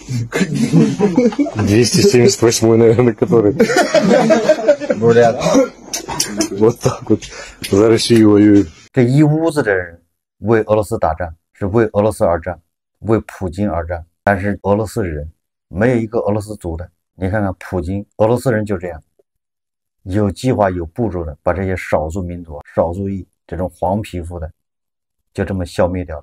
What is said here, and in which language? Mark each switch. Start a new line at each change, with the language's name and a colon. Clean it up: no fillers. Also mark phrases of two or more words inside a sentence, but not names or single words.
Russian: 278, наверное, который. Вот так вот за Россию воюют.
Chinese: 这一屋子的人为俄罗斯打仗，是为俄罗斯而战，为普京而战。但是俄罗斯人没有一个俄罗斯族的。你看看普京，俄罗斯人就这样，有计划、有步骤的把这些少数民族、少数裔这种黄皮肤的，就这么消灭掉了。